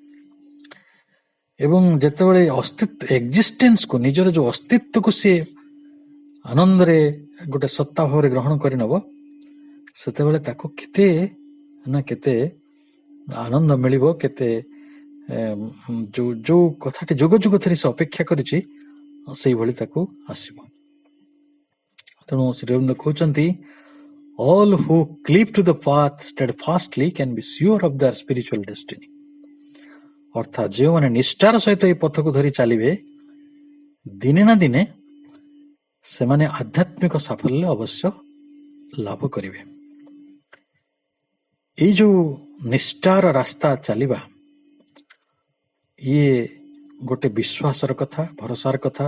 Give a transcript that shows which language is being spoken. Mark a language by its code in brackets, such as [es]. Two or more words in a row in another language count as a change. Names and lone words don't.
[or] ଏବଂ ଯେତେବେଳେ ଏକ୍ଜିଷ୍ଟେନ୍ସକୁ, ନିଜର ଯେଉଁ ଅସ୍ତିତ୍ୱକୁ ସିଏ ଆନନ୍ଦରେ ଗୋଟେ ସତ୍ତା ଭାବରେ ଗ୍ରହଣ କରିନେବ, ସେତେବେଳେ ତାକୁ କେତେ ନା କେତେ ଆନନ୍ଦ ମିଳିବ, କେତେ ଯୋଉ କଥାଟି ଯୁଗ ଯୁଗ ଧରି ସେ ଅପେକ୍ଷା କରିଛି, ସେଇଭଳି ତାକୁ ଆସିବ। ତେଣୁ ଶ୍ରୀ ଅରବିନ୍ଦ କହୁଛନ୍ତି, [en] all who cleave to the path steadfastly can be sure of their spiritual destiny। [or] ଅର୍ଥାତ୍ ଯେଉଁମାନେ ନିଷ୍ଠାର ସହିତ ଏହି ପଥକୁ ଧରି ଚାଲିବେ, ଦିନେ ନା ଦିନେ ସେମାନେ ଆଧ୍ୟାତ୍ମିକ ସାଫଲ୍ୟ ଅବଶ୍ୟ ଲାଭ କରିବେ। ଏଇ ଯୋଉ ନିଷ୍ଠାର ରାସ୍ତା ଚାଲିବା, ଇଏ ଗୋଟେ ବିଶ୍ୱାସର କଥା, ଭରସାର କଥା।